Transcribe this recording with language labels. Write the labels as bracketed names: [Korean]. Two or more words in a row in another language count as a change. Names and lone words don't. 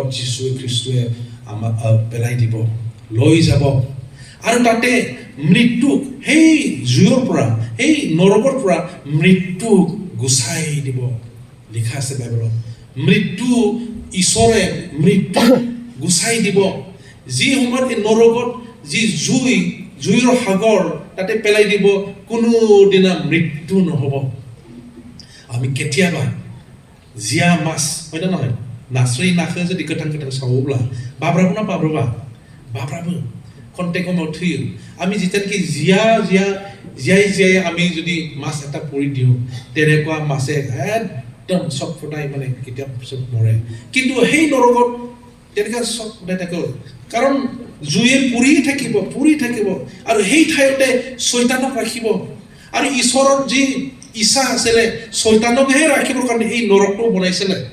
[Assamese] যিছু খ্ৰীষ্টই আমাক পেলাই দিব লৈ যাব আৰু তাতে মৃত্যু এই জুয়ৰ পৰা এই নৰকৰ পৰা মৃত্যু গুছাই দিব লিখা আছে বাইবেলত মৃত্যু ঈশ্বৰে মৃত্যু গুছাই দিব যি সময়ত এই নৰকত যি জুইৰ সাগৰ তাতে পেলাই দিব কোনো দিনা মৃত্যু নহব আমি কেতিয়াবা জিয়া মাছ হয় না নহয় [Bodo] नास्राय नाखो जुदि गोथां गोथां सावोब्ला बाब्राबो ना बाब्राबा बाब्राबो कन्टेक्टआव थैयो आमी जितानखि [Assamese] জিয়াই আমি যদি মাছ এটা পৰি দিওঁ তেনেকুৱা মাছে একদম চক ফটাই মানে কেতিয়াও পিছত মৰে কিন্তু সেই নৰকত তেনেকুৱা চক ফটাই থাকে কাৰণ জুয়ে পুৰি থাকিব আৰু সেই ঠাইতে শয়তানক ৰাখিব আৰু ঈশ্বৰৰ যি ইচ্ছা আছিলে শয়তানকহে ৰাখিবৰ কাৰণে এই নৰকটো বনাইছিলে